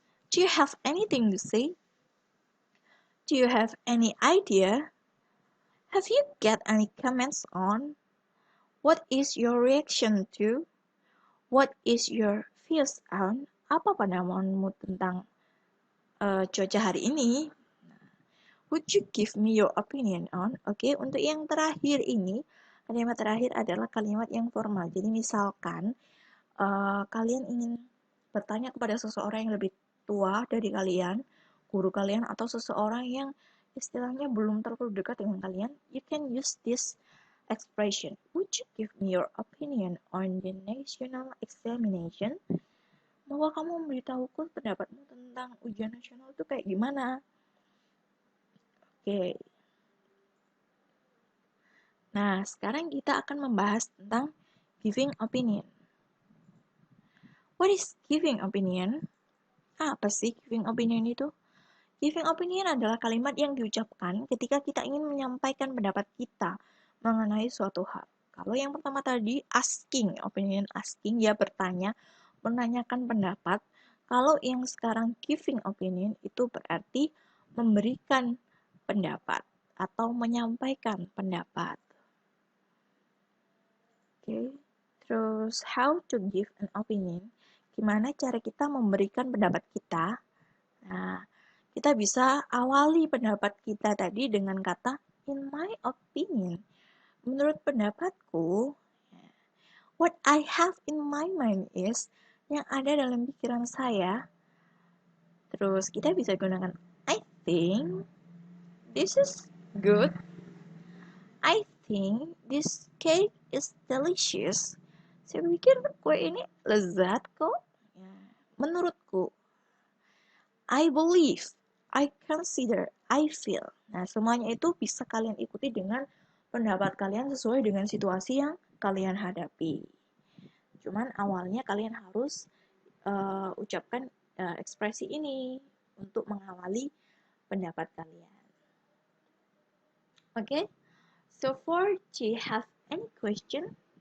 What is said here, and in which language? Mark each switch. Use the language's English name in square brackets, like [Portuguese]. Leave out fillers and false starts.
[English] Do you have anything to say, do you have any idea, have you got any comments on, what is your reaction to, what is your views on, [Indonesian] apa pandanganmu tentang cuaca hari ini. [English] Would you give me your opinion on? [Indonesian] Oke, untuk yang terakhir ini, kalimat terakhir adalah kalimat yang formal. Jadi misalkan kalian ingin bertanya kepada seseorang yang lebih tua dari kalian, guru kalian, atau seseorang yang istilahnya belum terlalu dekat dengan kalian, [English] you can use this expression. Would you give me your opinion on the national examination? [Indonesian] Bahwa kamu memberitahuku pendapatmu tentang ujian nasional itu kayak gimana? Oke. Nah, sekarang kita akan membahas tentang giving opinion. [English] What is giving opinion? [Indonesian] Apa sih giving opinion itu? Giving opinion adalah kalimat yang diucapkan ketika kita ingin menyampaikan pendapat kita mengenai suatu hal. Kalau yang pertama tadi, asking, opinion asking, ya bertanya, menanyakan pendapat. Kalau yang sekarang giving opinion itu berarti memberikan pendapat atau menyampaikan pendapat. [English] Oke, terus how to give an opinion? [Indonesian] Gimana cara kita memberikan pendapat kita? Nah, kita bisa awali pendapat kita tadi dengan kata in my opinion. Menurut pendapatku, [English] what I have in my mind is [Indonesian] yang ada dalam pikiran saya. Terus kita bisa gunakan [English] I think this is good. I think this cake is delicious. [Indonesian] Saya pikir kue ini lezat kok. [English] Ya, [Indonesian] menurutku, [English] I believe, I consider, I feel. [Indonesian] Nah, semuanya itu bisa kalian ikuti dengan pendapat kalian sesuai dengan situasi yang kalian hadapi. Cuman awalnya kalian harus ucapkan ekspresi ini untuk mengawali pendapat kalian. Oke? Okay? [English] So far, do you have any question?